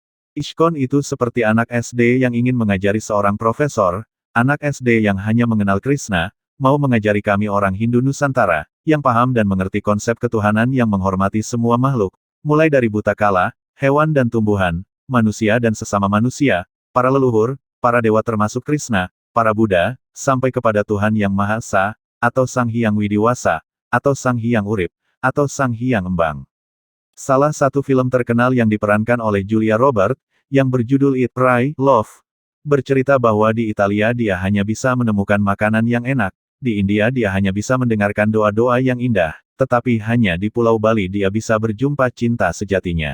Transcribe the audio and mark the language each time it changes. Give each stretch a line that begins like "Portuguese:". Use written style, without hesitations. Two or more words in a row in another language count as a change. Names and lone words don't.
Indonesian: Ishkon itu seperti anak SD yang ingin mengajari seorang profesor, anak SD yang hanya mengenal Krishna, mau mengajari kami orang Hindu Nusantara, yang paham dan mengerti konsep ketuhanan yang menghormati semua makhluk, mulai dari buta kala, hewan dan tumbuhan, manusia dan sesama manusia, para leluhur, para dewa termasuk Krishna, para Buddha, sampai kepada Tuhan Yang Maha Esa, atau Sang Hyang Widiwasa, atau Sang Hyang Urip, atau Sang Hyang Embang. Salah satu film terkenal yang diperankan oleh Julia Robert, yang berjudul Eat, Pray, Love, bercerita bahwa di Italia dia hanya bisa menemukan makanan yang enak, di India dia hanya bisa mendengarkan doa-doa yang indah, tetapi hanya di Pulau Bali dia bisa berjumpa cinta sejatinya.